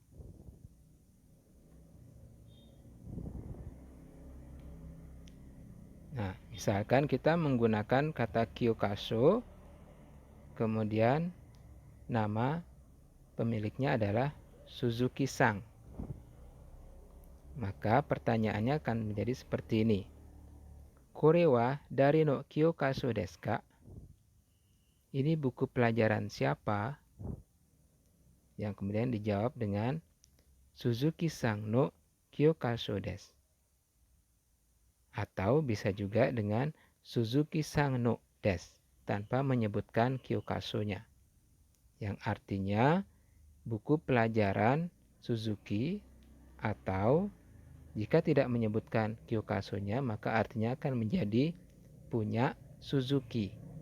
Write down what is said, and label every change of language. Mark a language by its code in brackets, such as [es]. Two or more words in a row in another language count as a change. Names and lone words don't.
[id] Nah, misalkan kita menggunakan kata kyokaso, kemudian nama pemiliknya adalah Suzuki-san. Maka pertanyaannya akan menjadi seperti ini. [ja] これは誰の教科書ですか? [id] Ini buku pelajaran siapa? Yang kemudian dijawab dengan [ja] 鈴木さんの教科書です. [id] Atau bisa juga dengan [ja] 鈴木さんのです [id] tanpa menyebutkan kyokaso-nya. Yang artinya buku pelajaran Suzuki, atau jika tidak menyebutkan kyokaso-nya maka artinya akan menjadi punya Suzuki.